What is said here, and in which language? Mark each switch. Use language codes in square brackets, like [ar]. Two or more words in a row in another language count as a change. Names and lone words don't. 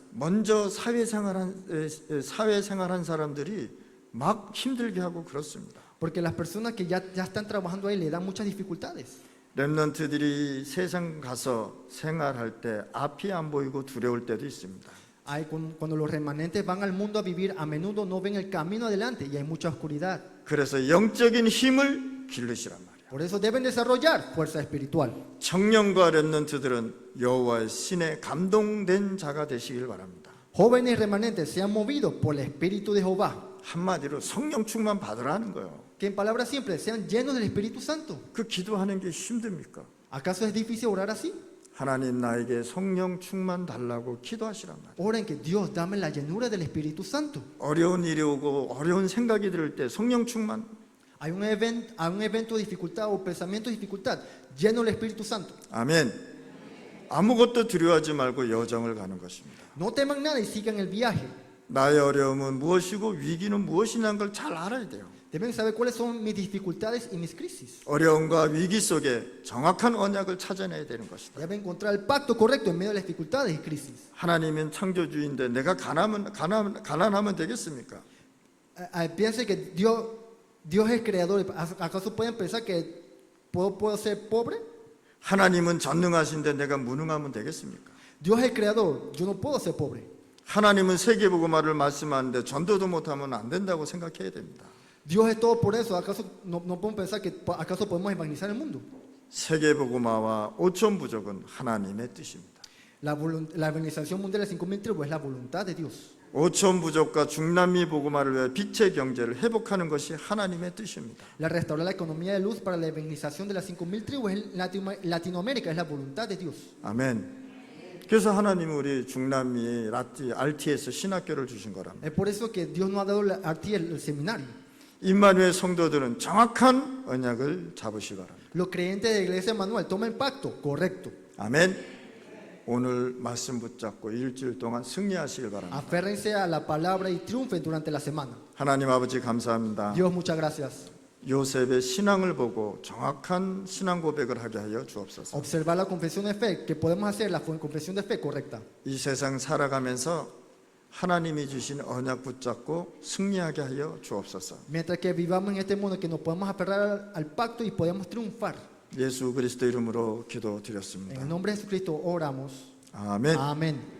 [ko] 먼저 사회생활한 사람들이 막 힘들게 하고 그렇습니다. [es] Porque las personas que ya están trabajando ahí le dan muchas dificultades. [ko] 렘넌트들이 세상 가서 생활할 때 앞이 안 보이고 두려울 때도 있습니다. [es] Cuando los remanentes van al mundo a vivir, a menudo no ven el camino adelante y hay mucha oscuridad. [ko] 그래서 영적인 힘을 기르시란 말이에요. [es] Por eso deben desarrollar fuerza espiritual. [ko] 청년과 렘넌트들은 여호와의 신에 감동된 자가 되시길 바랍니다. [es] Jóvenes remanentes sean movidos por el espíritu de Jehová. [ko] 한마디로 성령 충만 받으라는 거예요. [es] Que en palabras simples sean llenos del Espíritu Santo. [ko] 그 기도하는 게 힘듭니까? [es] ¿Acaso es difícil orar así? [ko] 하나님 나에게 성령 충만 달라고 기도하시란 말이에요. [es] Oren que Dios dame la llenura del Espíritu Santo. [ko] 어려운 일이 오고 어려운 생각이 들 때 성령 충만. [es] Hay un evento de dificultad o pensamiento de dificultad, lleno del Espíritu Santo. [ko] 아멘. 아무것도 두려워하지 말고 여정을 가는 것입니다. [es] No teman nada y sigan el viaje. [ko] 나의 어려움은 무엇이고 위기는 무엇이냐는 걸 잘 알아야 돼요. [es] Deben saber cuáles son mis dificultades y mis crisis. [ko] 어려움과 위기 속에 정확한 언약을 찾아내야 되는 것이다. [es] Deben encontrar el pacto correcto en medio de las dificultades y crisis. [ko] 하나님은 창조주인데 내가 가난하면 되겠습니까? [es] Piensen que Dios es creador. ¿Acaso pueden pensar que puedo ser pobre? [ko] 하나님은 전능하신데 내가 무능하면 되겠습니까? [es] Dios es el creador. Yo no puedo ser pobre. [ko] 하나님은 세계복음화를 말씀하는데 전도도 못하면 안 된다고 생각해야 됩니다. [es] Dios es todo por eso. ¿Acaso no podemos pensar que acaso podemos evangelizar el mundo? [ko] 세계복음화와 5천 부족은 하나님의 뜻입니다. [es] La evangelización mundial de 5.000 tribus es la voluntad de Dios. [ko] 5천 부족과 중남미 복음화를 위해 빛의 경제를 회복하는 것이 하나님의 뜻입니다. [es] La restaurar la economía de luz para la evangelización de las 5.000 tribus en Latinoamérica es la voluntad de Dios. [ko] 아멘. 그래서 하나님은 우리 중남미 RT에서 신학교를 주신 거랍니다. [es] Es por eso que Dios nos ha dado el seminario. [ko] 임마누엘 성도들은 정확한 언약을 잡으시 바랍니다. [es] Los creyentes de la iglesia Manuel tomen pacto correcto. [ko] 아멘. 오늘 말씀 붙잡고 일주일 동안 승리하시길 바랍니다. [es] Aférrense a la palabra y triunfen durante la semana. [ko] 하나님 아버지 감사합니다. [es] Dios, muchas gracias. [ko] 요셉의 신앙을 보고 정확한 신앙 고백을 하게 하여 주옵소서. [es] Observar la confesión de fe, que podemos hacer la confesión de fe correcta. [ko] 이 세상 살아가면서 하나님이 주신 언약 붙잡고 승리하게 하여 주옵소서. [es] Mientras que vivamos en este mundo, que nos podemos aferrar al pacto y podemos triunfar. [ko] 예수 그리스도 이름으로 [es] En [ko] 기도드렸습니다. [es] el nombre de Jesucristo oramos. [ko] 아멘. [es] Amén.